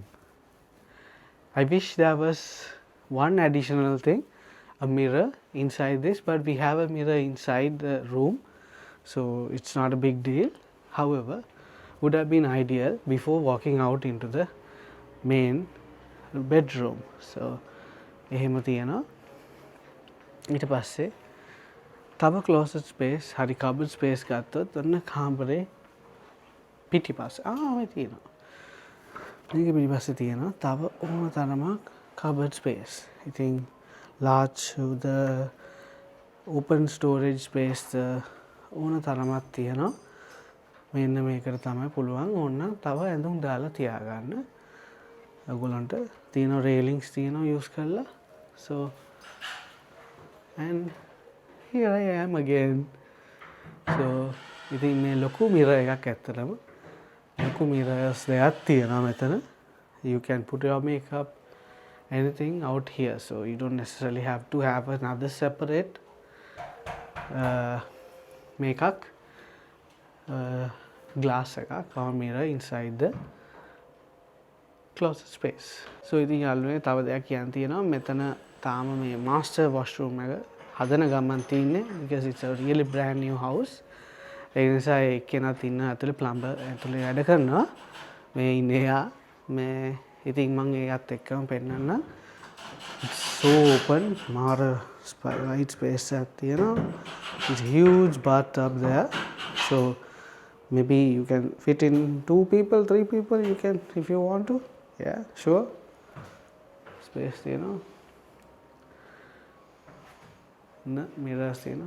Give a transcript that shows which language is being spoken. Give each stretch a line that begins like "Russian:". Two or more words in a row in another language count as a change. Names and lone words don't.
English: I wish there was one additional thing, a mirror inside this, but we have a mirror inside the room, so it's not a big deal. However, would have been ideal before walking out into the main bedroom.
Sinhala: So එහෙම තියෙනවා. ඊට පස්සේ තව
English: closet space
Sinhala: හරි
English: cupboard space
Sinhala: ගත්තොත් ඔන්න කාමරේ පිටිපස්සේ මේ තියෙනවා. මේක පිටිපස්සේ තියෙනවා තව ඕන තරමක්
English: cupboard space.
Sinhala: ඉතින්
English: large the open storage space
Sinhala: ඕන තරමක් තියෙනවා. මෙන්න මේකට තමයි පුළුවන් ඕන්න තව ඇඳුම් දාලා තියාගන්න. ඔයගොල්ලන්ට තියෙන railings තියෙනවා use කරලා.
English: So and here I am again.
Sinhala: So ඉතින් මේ ලොකු mirror එකක් ඇත්තටම ලොකු mirrors දෙකක් තියෙනවා මෙතන.
English: You can put your makeup anything out here, so you don't necessarily have to have another separate makeup glass එකක් or mirror inside the closet space.
Sinhala: So ඉතින් යාළුවනේ තව දෙයක් කියන්න තියෙනවා. මෙතන තාම මේ
English: master washroom
Sinhala: එක හදන ගමන් තින්නේ
English: because it's a really brand new house.
Sinhala: ඒ නිසා එක්කෙනාත් ඉන්න ඇතුලේ plumber ඇතුලේ වැඩ කරනවා. මේ ඉන්නේ යා මේ ඉතින් මම ඒකත් එක්කම පෙන්නන්න.
English: It's so open,
Sinhala: මාර
English: light space
Sinhala: එකක් තියෙනවා.
English: It's a huge bathtub there. So maybe you can fit in 2 people, 3 people, you can if you want to. Yeah, sure. Space තියෙනවා.
Sinhala: Mirrors තියෙනවා.